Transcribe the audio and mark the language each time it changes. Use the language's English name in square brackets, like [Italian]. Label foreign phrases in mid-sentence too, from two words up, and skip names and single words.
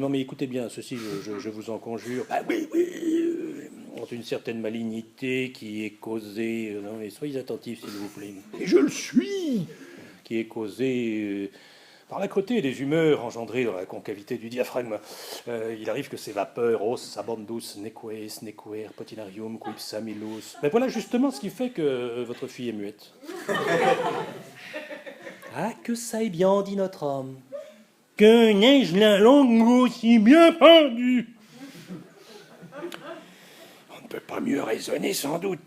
[French] Non mais écoutez bien, ceci je vous en conjure. Ah oui, Ont une certaine malignité qui est causée. Non mais soyez attentifs s'il vous plaît. et je le suis. Qui est causée Par l'âcreté des humeurs engendrées dans la concavité du diaphragme, il arrive que ces vapeurs [Latin] os abondus neques nequer potinarium quip samilus. [French] Mais voilà justement ce qui fait que votre fille est muette. Ah, que ça est bien, dit notre homme. Que n'ai-je la langue aussi bien pendue? On ne peut pas mieux raisonner sans doute.